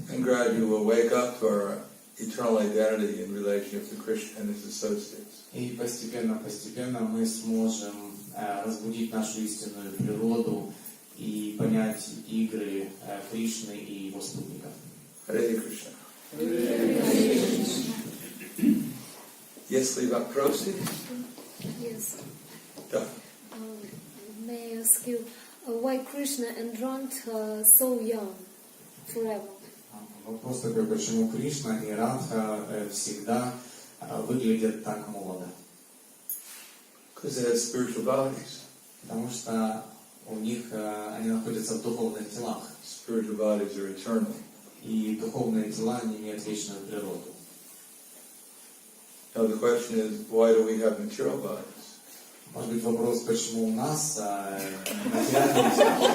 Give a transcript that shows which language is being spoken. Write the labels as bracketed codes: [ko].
[en] And gradually we'll wake up to our eternal identity in relationship to Krishna and his associates. [ru] И постепенно мы сможем разбудить нашу истинную природу и понять игры Кришны и его спутников. [en] Hare Krishna. Yes, leave up proceed. Yes. [ru] Да. [en] May I ask you, why Krishna and Radha so young forever? [ru] Вопрос такой, почему Кришна и Радха всегда выглядят так молодо? [en] Because they have spiritual bodies. [ru] Потому что у них они находятся в духовных телах. [en] Spiritual bodies are eternal. [ru] И духовные тела не имеют вечную природу. [en] Now the question is, why do we have material bodies? [ru] Может быть, вопрос, почему у нас материальные тела?